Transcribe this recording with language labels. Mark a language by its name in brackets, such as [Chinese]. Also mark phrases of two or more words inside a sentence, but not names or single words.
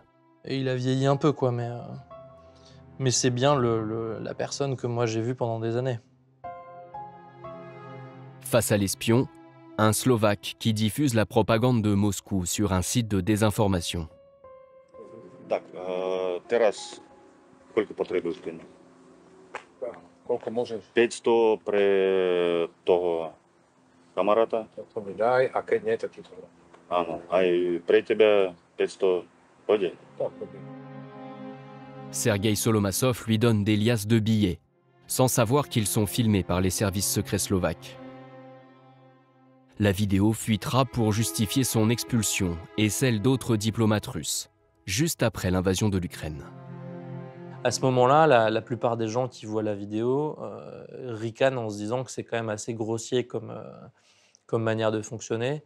[French] Et il a vieilli un peu, quoi, mais c'est bien la personne que moi j'ai vue pendant des années. Face à l'espion, un Slovaque qui diffuse la propagande de Moscou sur un site de désinformation. [Slovak] Так, teraz koľko potrebuješ peniazy? Koľko môžeš? 500 pre toho kamaráta. To mi daj, a keď nie, tak ti to dám. Áno, aj pre teba 500 pôjde. Tak, pôjde. [French] Sergueï Solomassov lui donne des liasses de billets, sans savoir qu'ils sont filmés par les services secrets slovaques. La vidéo fuitera pour justifier son expulsion et celle d'autres diplomates russes, juste après l'invasion de l'Ukraine. À ce moment-là, la plupart des gens qui voient la vidéo ricanent en se disant que c'est quand même assez grossier comme manière de fonctionner.